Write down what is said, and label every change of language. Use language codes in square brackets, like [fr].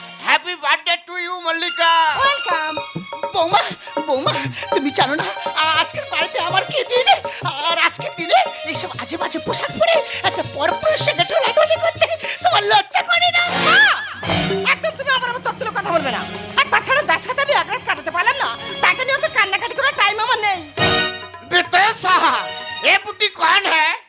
[en] Happy birthday to you Mallika. Welcome. [bn] বৌমা, তুমি জানো না আজকের বাড়িতে আমার কি দিন? আর আজকে দিনে এইসব আজে বাজে পোশাক পরে একটা পরপুরুষের সঙ্গে ঢোলাঢুলি করতে তোমার লজ্জা করে না? একদম তুমি আমার তত্ত্বের কথা বলবে না। আর তাছাড়া যার সাথে আমি এক রাত কাটাতে পারলাম না, তাকে নিয়ে তো কান্নাকাটি করার টাইম আমার নেই। [hi] बेटे साहब ये बुद्धि कौन है?